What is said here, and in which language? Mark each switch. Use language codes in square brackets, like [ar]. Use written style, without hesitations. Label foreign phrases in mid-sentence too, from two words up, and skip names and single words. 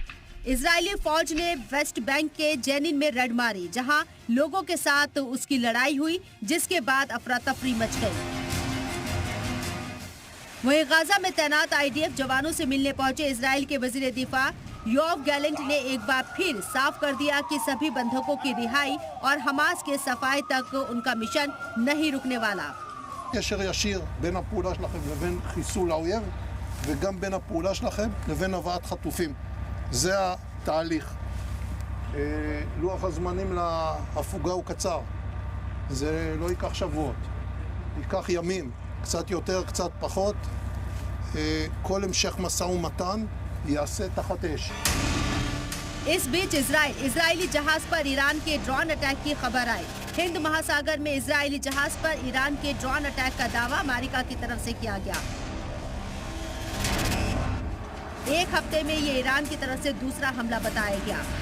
[hi] इजरायली फौज ने वेस्ट बैंक के जेनिन में रेड मारी, जहां लोगों के साथ उसकी लड़ाई हुई, जिसके बाद अफरा तफरी मच गई। वहीं गाजा में तैनात आईडीएफ जवानों से मिलने पहुंचे इजराइल के वजीर दिफा योव गैलेंट ने एक बार फिर साफ कर दिया कि सभी बंधकों की रिहाई और हमास के सफाई तक उनका मिशन नहीं रुकने वाला। [he] קשר ישיר בין הפעולה שלכם לבין חיסול האויב וגם בין הפעולה שלכם לבין הבאת חטופים. זה התהליך. לוח הזמנים להפוגה הוא קצר. זה לא ייקח שבועות. ייקח ימים, קצת יותר, קצת פחות. כל המשך משא ומתן ייעשה תחת אש. [hi] इस बीच इजरायली जहाज पर ईरान के ड्रोन अटैक की खबर आई। हिंद महासागर में इजरायली जहाज पर ईरान के ड्रोन अटैक का दावा अमेरिका की तरफ से किया गया। एक हफ्ते में ये ईरान की तरफ से दूसरा हमला बताया गया।